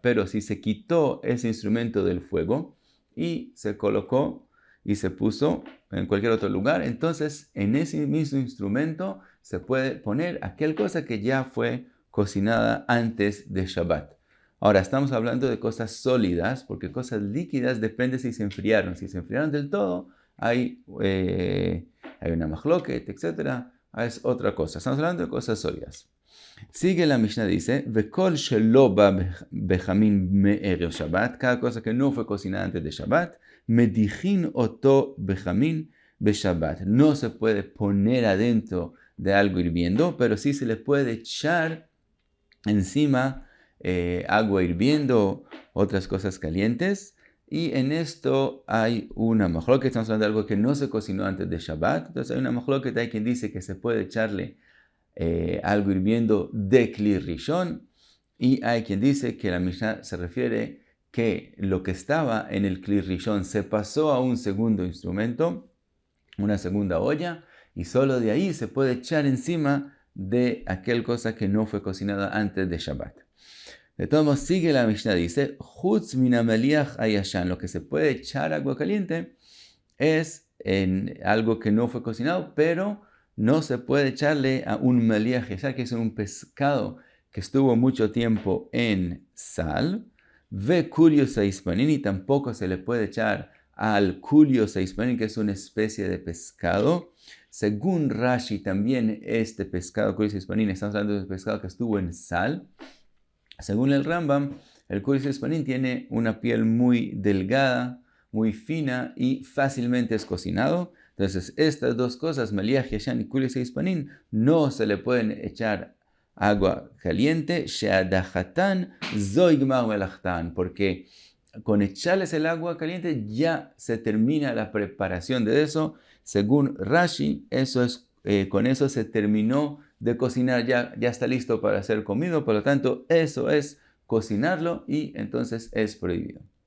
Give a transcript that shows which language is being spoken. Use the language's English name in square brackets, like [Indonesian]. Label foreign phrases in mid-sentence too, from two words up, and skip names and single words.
[Spanish] Pero si se quitó ese instrumento del fuego y se colocó y se puso en cualquier otro lugar, entonces en ese mismo instrumento se puede poner aquella cosa que ya fue cocinada antes de Shabbat. Ahora, estamos hablando de cosas sólidas, porque cosas líquidas depende si se enfriaron. Si se enfriaron del todo, hay una machloket, etc. Es otra cosa. Estamos hablando de cosas sólidas. Sigue la Mishnah, dice, [Hebrew] וכל שלא בא בחמין מערב שבת, [Spanish] cada cosa que no fue cocinada antes de Shabbat, [Hebrew] מדיחין אותו בחמין בשבת. [Spanish] No se puede poner adentro de algo hirviendo, pero sí se le puede echar encima agua hirviendo, otras cosas calientes. Y en esto hay una machloket, estamos hablando de algo que no se cocinó antes de Shabbat. Entonces hay una machloket, hay quien dice que se puede echarle algo hirviendo de [Hebrew] כלי ראשון, [Spanish] y hay quien dice que la Mishnah se refiere que lo que estaba en el [Hebrew] כלי ראשון [Spanish] se pasó a un segundo instrumento, una segunda olla, y solo de ahí se puede echar encima de aquel cosa que no fue cocinada antes de Shabbat. De todos modos, sigue la Mishnah, dice, [Hebrew] חוץ מן המליח הישן, [Spanish] lo que se puede echar agua caliente es en algo que no fue cocinado, pero no se puede echarle a un [Hebrew] מליח ישן, [Spanish] que es un pescado que estuvo mucho tiempo en sal. [Hebrew] וקוליס האספנין, [Spanish] y tampoco se le puede echar al [Hebrew] קוליס האספנין, [Spanish] que es una especie de pescado. Según Rashi, también este pescado, [Hebrew] קוליס האספנין, [Spanish] estamos hablando de un pescado que estuvo en sal. Según el Rambam, el [Hebrew] קוליס האספנין [Spanish] tiene una piel muy delgada, muy fina y fácilmente es cocinado. Entonces, estas dos cosas, [Hebrew] מליח ישן [Spanish] y [Hebrew] קוליס האספנין, [Spanish] no se le pueden echar agua caliente, [Hebrew] שהדחתן זו היא גמר מלאכתן, [Spanish] porque con echarles el agua caliente ya se termina la preparación de eso. Según Rashi, eso es, con eso se terminó de cocinar, ya está listo para ser comido, por lo tanto, eso es cocinarlo y entonces es prohibido.